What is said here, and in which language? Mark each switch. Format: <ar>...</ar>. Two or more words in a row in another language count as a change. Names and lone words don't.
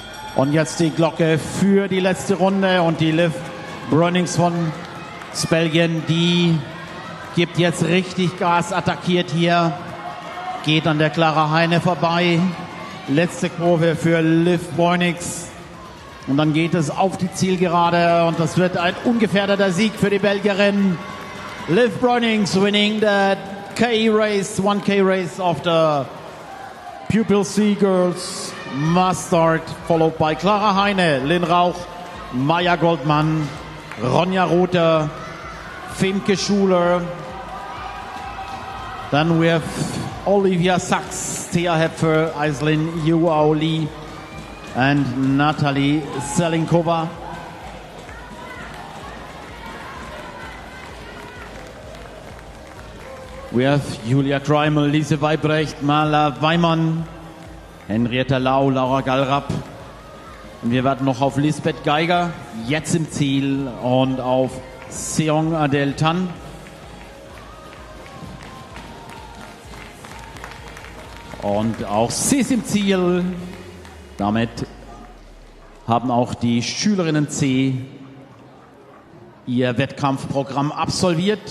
<de>Und jetzt die Glocke für die letzte Runde und die Liv Brunnings von Belgien, die gibt jetzt richtig Gas, attackiert hier, geht an der Clara Heine vorbei. Letzte Kurve für Liv Brunnings. Und dann geht es auf die Zielgerade und das wird ein ungefährdeter Sieg für die Belgierin.</de> <en>Liv Brunnings winning the K-Race, 1K race of the Pupil C Girls Mustard, followed by Clara Heine, Lynn Rauch, Maya Goldmann, Ronja Rother, Femke Schuler. Then we have Olivia Sachs, Thea Hepfer, Aislinn Yuao Lee, and Natalie Selinkova. We have Julia Kreimel, Lise Weibrecht, Marla Weimann, Henrietta Lau, Laura Gallrapp.</en> <de>Und wir warten noch auf Lisbeth Geiger, jetzt im Ziel, und auf Seong Adel Tan. Und auch sie ist im Ziel. Damit haben auch die Schülerinnen C ihr Wettkampfprogramm absolviert.</de>